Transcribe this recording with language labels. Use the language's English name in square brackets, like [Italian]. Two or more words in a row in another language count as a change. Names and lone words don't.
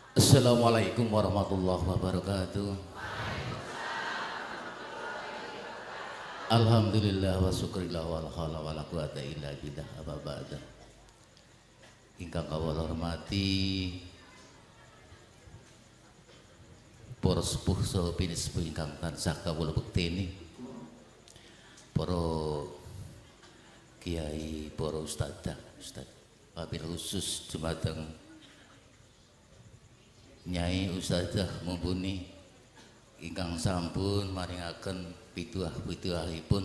[Arabic] السلام عليكم ورحمة الله وبركاته. الحمد لله وشكر الله ولا حول ولا قوة إلا بالله أما بعد. [Javanese] Ingkang kawula hormati para sepuh saha pinisepuh ingkang tansah kawula bekteni, para kiai, para ustadzah, [Arabic] وبالخصوص [Javanese] dumateng Nyai Ustadzah mumpuni ingkang sampun maringaken pituah-pituahipun.